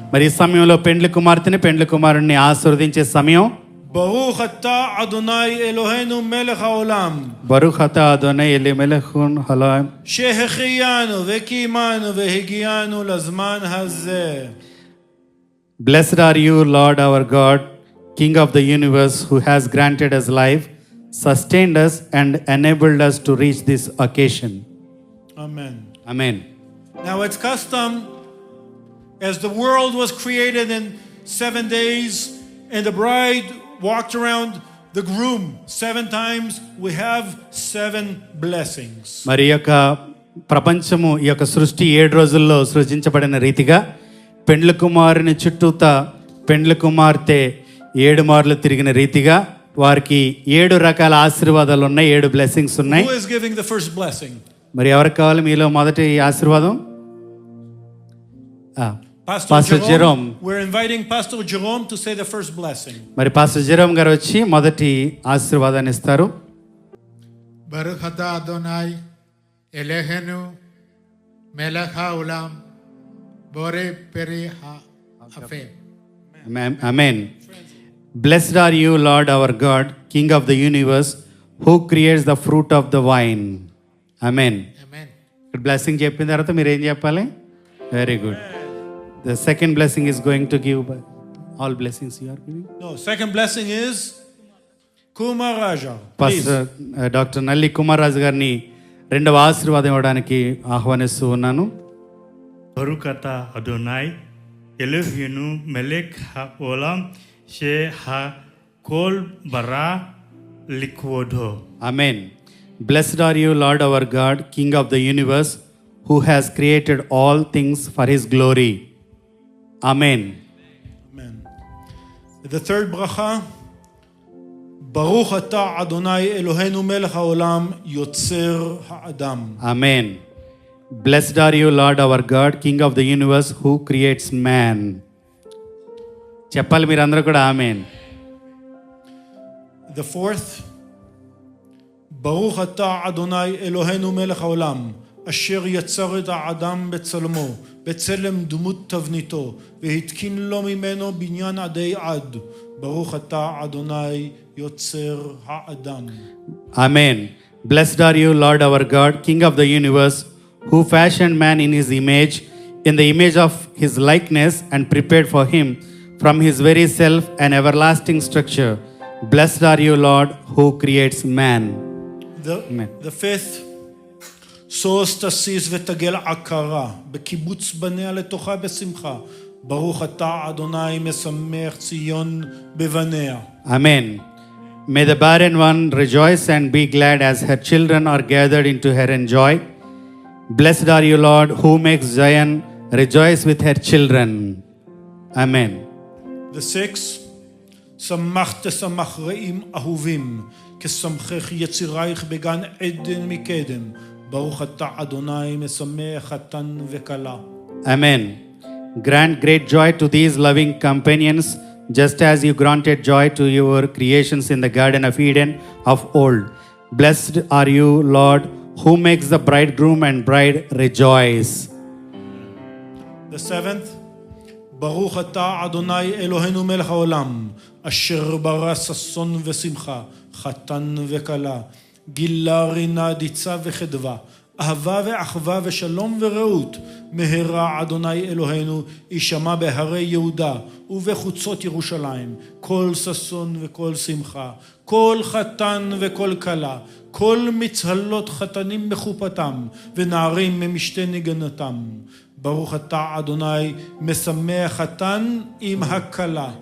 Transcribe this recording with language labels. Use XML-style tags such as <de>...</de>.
<te>మరి ఈ సమయంలో పెండ్లి కుమార్తెని పెండ్లి కుమారుణ్ణి ఆశీర్వదించే సమయం.</te> <he>ברוך אתה אדוני אלוהינו מלך העולם. ברוך אתה אדוני אלימלך העולם. שהחיינו וקיימנו והגיענו לזמן הזה.</he> <en>Blessed are you, Lord our God, King of the universe, who has granted us life, sustained us, and enabled us to reach this occasion. Amen. Amen. Now it's custom, as the world was created in 7 days, and the bride walked around the groom 7 times, we have 7 blessings.</en> <te>మరి ఈ యొక్క ప్రపంచము ఈ యొక్క సృష్టి 7 రోజుల్లో సృజించబడిన రీతిగా పెండ్లి కుమారుని చుట్టూతా పెండ్లి కుమార్తె 7 మార్లు తిరిగిన రీతిగా వారికి 7 రకాల ఆశీర్వాదాలు ఉన్నాయి, 7 బ్లెస్సింగ్స్ ఉన్నాయి.</te> <en>Who is giving the first blessing?</en> <te>మరి ఎవరికి కావాలి మీలో మొదటి ఆశీర్వాదం? Pastor Jerome.</te> <en>We're inviting Pastor Jerome to say the first blessing.</en> <te>మరి పాస్టర్ జెరోమ్ గారు వచ్చి మొదటి ఆశీర్వాదాన్ని ఇస్తారు.</te> <he>ברוך אתה אדוני אלוהינו מלך העולם בורא פרי האפים.</he> <en>Amen. Blessed are you, Lord our God, King of the universe, who creates the fruit of the vine. Amen.</en> <te>ఇక్కడ blessing చెప్పిన తర్వాత మీరు ఏం చెప్పాలి?</te> <en>Very good. The second blessing is going to give all blessings you are giving. No, second blessing is Kumaraja. Pastor Dr.</en> <te>Nalli Kumaraj గారిని రెండవ ఆశీర్వాదం ఇవ్వడానికి ఆహ్వానిస్తూ ఉన్నాను.</te> <he>ברוך אתה אדוני אלוהינו מלך העולם שהכל ברא לכבודו.</he> <en>Amen. Blessed are you, Lord our God, King of the universe, who has created all things for his glory. Amen. Amen. The third bracha,</en> <he>ברוך אתה אדוני אלוהינו מלך העולם יוצר האדם.</he> <en>Amen. Blessed are you, Lord our God, King of the universe, who creates man.</en> <te>చెప్పాలి మీరందరూ కూడా ఆమేన్.</te> <en>The fourth,</en> <he>ברוך אתה אדוני אלוהינו מלך העולם אשר יצר את האדם בצלמו בצלם דמות תבניתו והתקין לו ממנו בניין עדי עד. ברוך אתה אדוני יוצר האדם.</he> <en>Amen. Blessed are you, Lord our God, King of the universe, who fashioned man in his image of his likeness, and prepared for him from his very self an everlasting structure. Blessed are you, Lord, who creates man. The fifth,</en> <he>שוש תסיס ותגל עקרה בקיבוץ בניה לתוכה בשמחה. ברוך אתה אדוני משמח ציון בבניה.</he> <en>Amen. May the barren one rejoice and be glad as her children are gathered into her in joy. Blessed are you, Lord, who makes Zion rejoice with her children. Amen. The sixth,</en> <he>שמח תשמח רעים אהובים כשמחך יצירייך בגן עדן מקדם. ברוך אתה אדוני משמח חתן וכלה.</he> <en>Amen. Grant great joy to these loving companions, just as you granted joy to your creations in the Garden of Eden of old. Blessed are you, Lord, who makes the bridegroom and bride rejoice. The seventh,</en> <he>ברוך אתה אדוני אלוהינו מלך העולם אשר ברא ששון ושמחה חתן וכלה גילה רינה דיצה וחדווה אהבה ואחווה ושלום ורעות מהרה אדוני אלוהינו יישמע בהרי יהודה ובחוצות ירושלים כל ששון וכל שמחה כל חתן וכל כלה כל מצהלות חתנים בחופתם ונערים ממשתה נגנתם ברוך אתה אדוני משמח חתן עם הכלה.</he>